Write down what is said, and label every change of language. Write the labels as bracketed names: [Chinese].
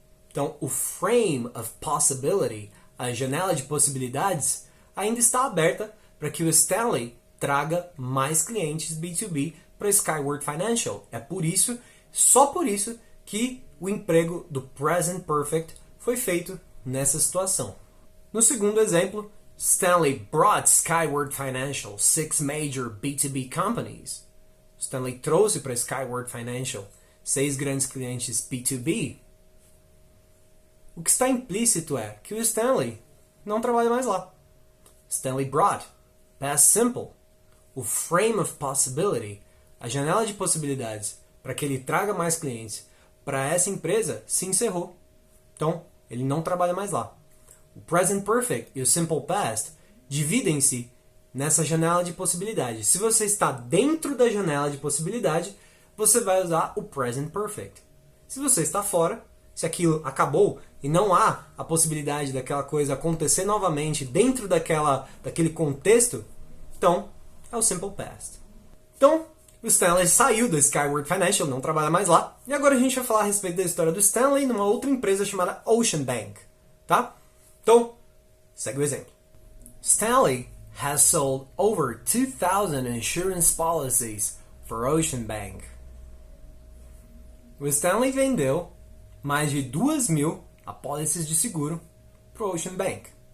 [Portuguese] Então, o frame of possibility, a janela de possibilidades, ainda está aberta para que o Stanley traga mais clientes B2B para Skyward Financial. É por isso, só por isso, que o emprego do Present Perfect foi feito nessa situação. No segundo exemplo, [English] Stanley brought Skyward Financial 6 major B2B companies. [Portuguese] Stanley trouxe para Skyward Financial 6 grandes clientes B2B. O que está implícito é que o Stanley não trabalha mais lá. Stanley brought, past simple, o frame of possibility, a janela de possibilidades para que ele traga mais clientes para essa empresa se encerrou. Então, ele não trabalha mais lá. O present perfect e o simple past dividem-se nessa janela de possibilidade. Se você está dentro da janela de possibilidade, você vai usar o present perfect. Se você está fora, se aquilo acabou e não há a possibilidade daquela coisa acontecer novamente dentro daquele contexto, então é o simple past. Então, o Stanley saiu da Skyward Financial, não trabalha mais lá. E agora a gente vai falar a respeito da história do Stanley numa outra empresa chamada Ocean Bank. Tá? Então, segue o exemplo. [English] Stanley has sold over 2,000 insurance policies for Ocean Bank. [Portuguese] O Stanley vendeu mais de 2.000 apólices de seguro para o Ocean Bank.